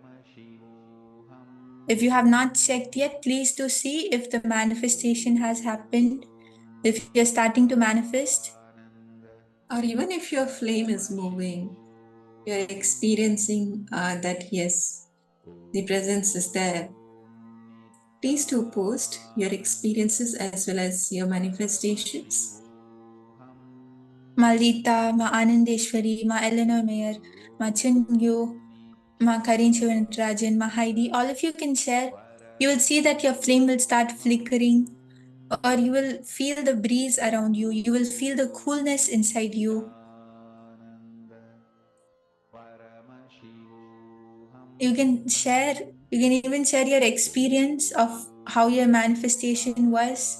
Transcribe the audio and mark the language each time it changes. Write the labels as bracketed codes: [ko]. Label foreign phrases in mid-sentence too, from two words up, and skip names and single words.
[en] If you have not checked yet, please do see if the manifestation has happened, if you're starting to manifest. Or even if your flame is moving, you're experiencing that yes, the presence is there. Please do post your experiences as well as your manifestations. Ma Lita, Ma Anandeshwari, Ma Eleanor Mayer, Ma Chungyu, Ma Karin Shivantrajan, Ma Heidi, all of you can share. You will see that your flame will start flickering, or you will feel the breeze around you. You will feel the coolness inside you. You can even share your experience of how your manifestation was.